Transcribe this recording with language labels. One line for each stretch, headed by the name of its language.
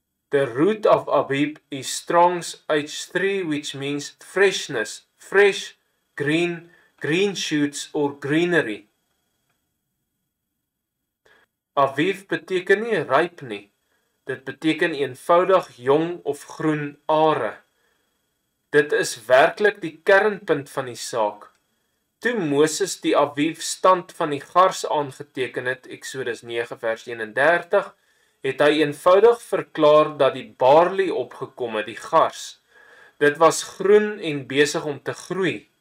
English: The root of Abib is Strong's H3, which means freshness, fresh, green shoots or greenery.
Afrikaans: Aviv beteken nie ryp nie. Dit beteken eenvoudig jong of groen are. Dit is werklik die kernpunt van die saak. Toe Moses die Aviv stand van die gars aangeteken het, Eksodus 9 vers 31, het hy eenvoudig verklaar dat die barley opgekom het, die gars. Dit was groen en besig om te groei.